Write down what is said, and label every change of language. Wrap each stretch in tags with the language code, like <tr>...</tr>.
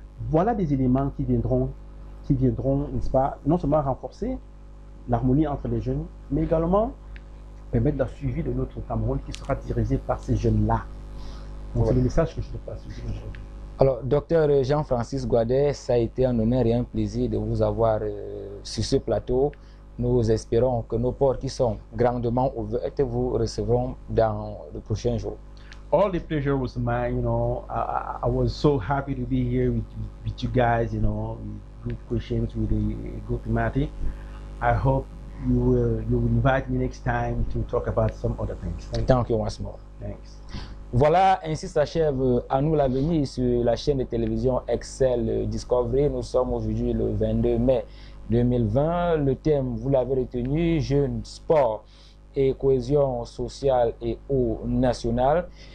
<fr>Voilà des éléments qui viendront, n'est-ce pas, non seulement renforcer l'harmonie entre les jeunes, mais également permettre le suivi de notre Cameroun qui sera dirigé par ces jeunes-là. Donc, c'est le message que je te passe aujourd'hui. Alors, docteur Jean-Francis Gouadet, ça a été un honneur et un plaisir de vous avoir sur ce plateau. Nous espérons que nos portes qui sont grandement ouvertes vous recevront dans le prochain jour.</fr> <en>All the pleasure was mine, you know. I was so happy to be here with you guys, you know, with good questions, with a good thematic. I hope you will invite me next time to talk about some other things. Thank you once more. Thanks.</en> <fr>Voilà, ainsi s'achève À nous l'avenir sur la chaîne de télévision Excel Discovery. Nous sommes aujourd'hui le 22 mai 2020. Le thème, vous l'avez retenu, jeunes, sport et cohésion sociale et eau nationale.</fr>